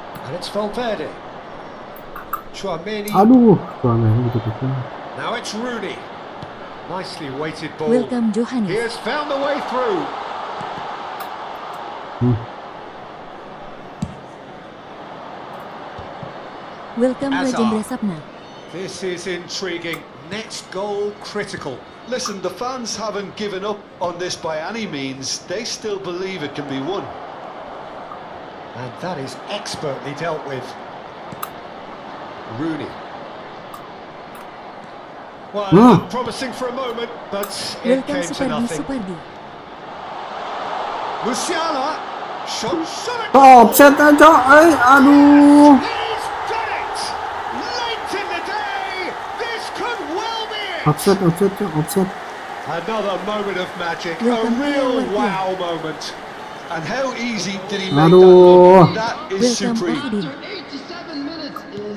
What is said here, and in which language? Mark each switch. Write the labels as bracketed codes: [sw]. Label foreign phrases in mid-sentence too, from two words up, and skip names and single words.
[en] And it's Valverde. Chouameni. [id] Aduh, Chouameni gitu-gitu. [en] Now it's Rooney. Nicely weighted ball. Welcome He Johannes. has found the way through. Welcome Hazard. Legend Sapna. This is intriguing. Next goal critical. Listen, the fans haven't given up on this by any means. They still believe it can be won. And that is expertly dealt with. Rooney. Well, promising for a moment, but it Welcome came to Supardi nothing. Supardi. Musiala. Shots on it. [id] Oh, offset aja, aduh. [en] He's done it! Late in the day, this could well be it! Offset. Another moment of magic, a Welcome, real welcome. wow moment. And how easy did he make Aduh. that look? That is Welcome supreme. Fahidin. After 87 minutes is